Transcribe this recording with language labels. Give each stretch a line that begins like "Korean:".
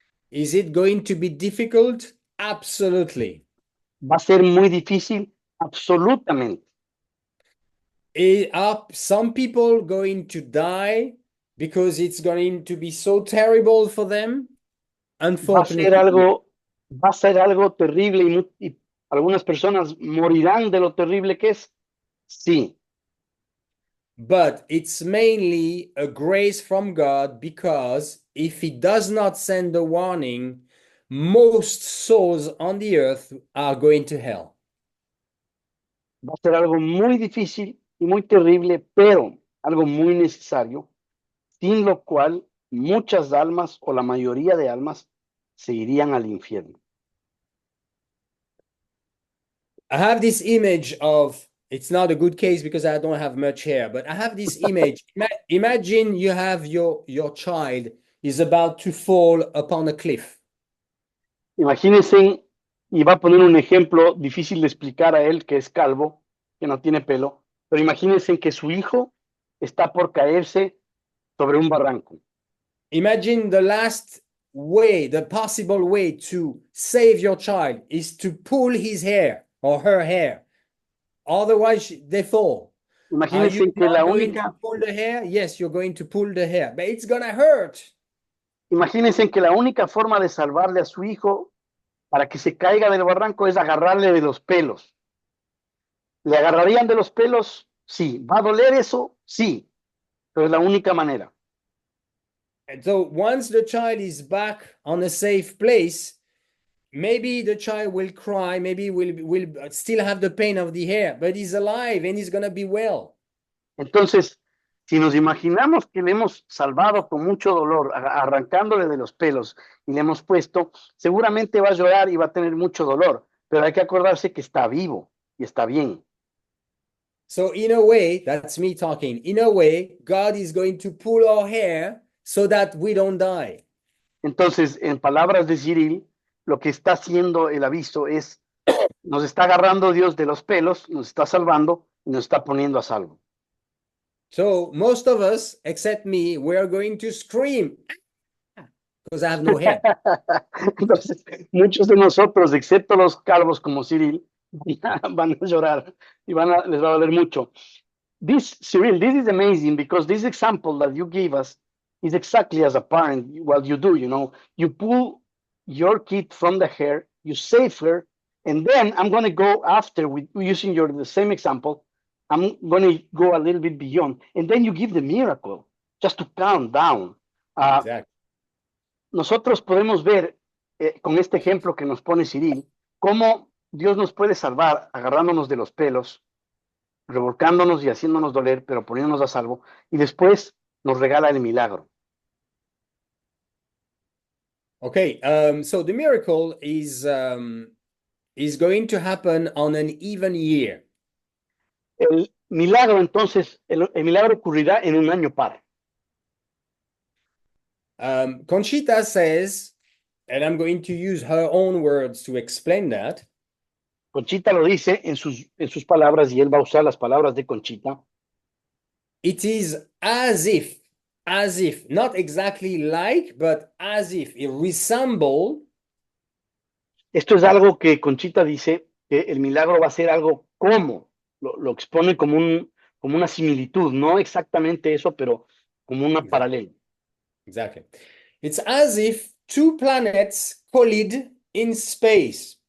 English: Is it going to be difficult? Absolutely.
Spanish: ¿Va a ser muy difícil? Absolutamente.
English: Are some people going to die because it's going to be so terrible for them?
Spanish: Va a ser
English: Unfortunately.
Spanish: algo, va a ser algo terrible y algunas personas morirán de lo terrible que es. Sí,
English: But it's mainly a grace from God, because if He does not send a warning, most souls on the earth are going to hell.
Spanish: va a ser algo muy difícil y muy terrible, pero algo muy necesario, sin lo cual muchas almas o la mayoría de almas se irían al infierno.
English: I have this image of, it's not a good case because I don't have much hair, but I have this image. Imagine you have your child is about to fall upon a cliff.
Spanish: Imagínense, y va a poner un ejemplo difícil de explicar a él que es calvo, que no tiene pelo, pero imagínense que su hijo está por caerse sobre un barranco.
English: Imagine the last way, the possible way to save your child is to pull his hair or her hair. Otherwise, they fall. Are you
Spanish: Imagínense que
English: not
Spanish: la
English: going to
Spanish: única,
English: pull the hair? Yes, you're going to pull the hair, but it's gonna hurt.
Spanish: imagínense que la única forma de salvarle a su hijo para que se caiga del barranco es agarrarle de los pelos. ¿Le agarrarían de los pelos? Sí. ¿Va a doler eso? Sí. Pero es la única manera.
English: And so once the child is back on a safe place, maybe the child will cry, maybe will still have the pain of the hair, but he's alive and he's gonna be well.
Spanish: Entonces, si nos imaginamos que le hemos salvado con mucho dolor, arrancándole de los pelos y le hemos puesto, seguramente va a llorar y va a tener mucho dolor, pero hay que acordarse que está vivo y está bien.
English: So in a way, that's me talking. In a way, God is going to pull our hair so that we don't die.
Spanish: Entonces, en palabras de Cyril, lo que está haciendo el aviso es, nos está agarrando Dios de los pelos, nos está salvando y nos está poniendo a salvo.
English: So most of us, except me, we are going to scream because I have no hair.
Spanish: Entonces, muchos de nosotros, excepto los calvos como Cyril, van a llorar y les va a doler mucho.
English: Cyril, this is amazing because this example that you gave us is exactly as a parent what you do. You pull your kid from the hair, you save her, and then I'm going to go after with using the same example. I'm going to go a little bit beyond, and then you give the miracle just to calm down. Exactly.
Spanish: Nosotros podemos ver con este ejemplo que nos pone Cyril cómo Dios nos puede salvar agarrándonos de los pelos, revolcándonos y haciéndonos doler, pero poniéndonos a salvo, y después nos regala el milagro.
English: Okay, so the miracle is going to happen on an even year.
Spanish: El milagro, entonces, el milagro ocurrirá en un año par.
English: Conchita says, and I'm going to use her own words to explain that.
Spanish: Conchita lo dice en sus palabras, y él va a usar las palabras de Conchita.
English: It is as if, not exactly like, but as if it resemble
Spanish: Esto es algo que Conchita dice que el milagro va a ser algo como, lo expone como una similitud, no exactamente eso, pero como una
English: exactly,
Spanish: paralela.
English: exactly. It's as if two planets collide in space.